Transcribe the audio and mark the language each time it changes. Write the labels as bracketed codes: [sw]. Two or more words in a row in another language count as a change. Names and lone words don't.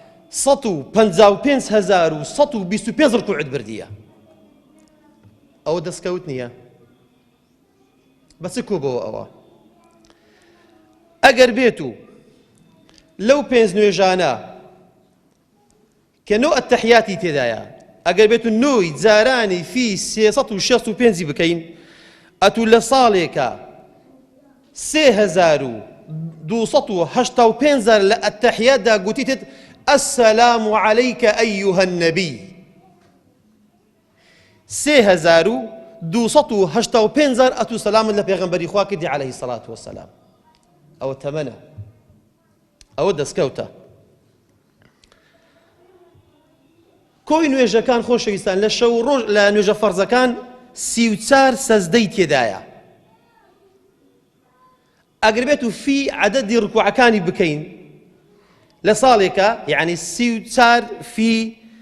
[ckb] 155125 ڕکوعت بردیە ئەوە دەستکەوت نییە بەچ کۆبەوە ئەوە ئەگەر بێت و لەو 5 نوێژانە کە نۆ ئەتەحیاتی تێدایە ئەگەر بێت و نۆی جارانی فی 365 بکەین ئەتو لە ساڵێکە 3285 لە ئەتەحیاتدا گوتیتت [ar] السلام عليك أيها النبي [ckb] 3285 ئەتو سەلام لە پێغەمبەری خوا کردی [ar] عليه الصلاة والسلام [ckb] ئەوە تەمەنە ئەوە دەستکەوتە کۆی نوێژەکان خۆشەویستان لە شەو ڕۆژ لە نوێژە فەرزەکان 34 سەزدەی تێدایە ئەگەر بێت و فی عەدەدی ڕکوعەکانی بکەین لە ساڵێکە یعنی 34 فی